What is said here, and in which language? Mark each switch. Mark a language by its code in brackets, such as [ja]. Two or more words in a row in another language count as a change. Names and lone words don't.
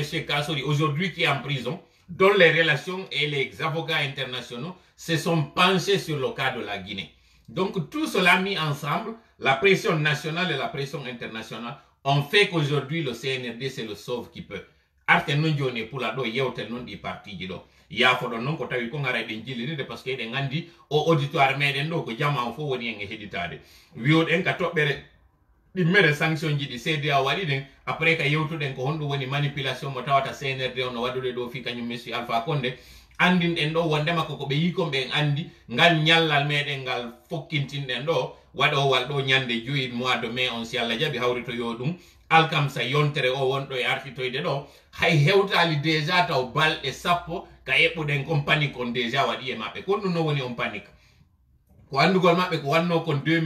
[fr] Kassori, aujourd'hui qui est en prison, dont les relations et les avocats internationaux se sont penchés sur le cas de la Guinée. Donc tout cela mis ensemble, la pression nationale et la pression internationale, ont fait qu'aujourd'hui le CNRD c'est le sauve qui peut. [ff] Arte non jone pour la do yewte non di parti ji do. Ya fo don non ko tawi ko ngara den jilirde [fr] parce que [ff] den andi o auditoire meden do ko jama fo woni en heditade. Wi'oden ka tobbere di mere sanction ji di CEDEAO wadi den après ka yewtuden ko hondo woni manipulation mo tawata CNRD on wadude do fi kanyum Monsieur Alpha Condé andin en do wondema ko be yi ko be andi ngal nyallal meden ngal fokkintin den do waɗowal ɗo ñande 5 [fr] mois de mai [ff] on si Allah jaɓi hawrito yo ɗum alkamsa yontere o wonɗo e artitoyde ɗo hay hewtali déjà taw balɗe sappo ka eɓɓuɗen kon panique on déjà waɗi e maɓɓe kon ɗum no woni on panique ko andugol maɓɓe ko wanno kon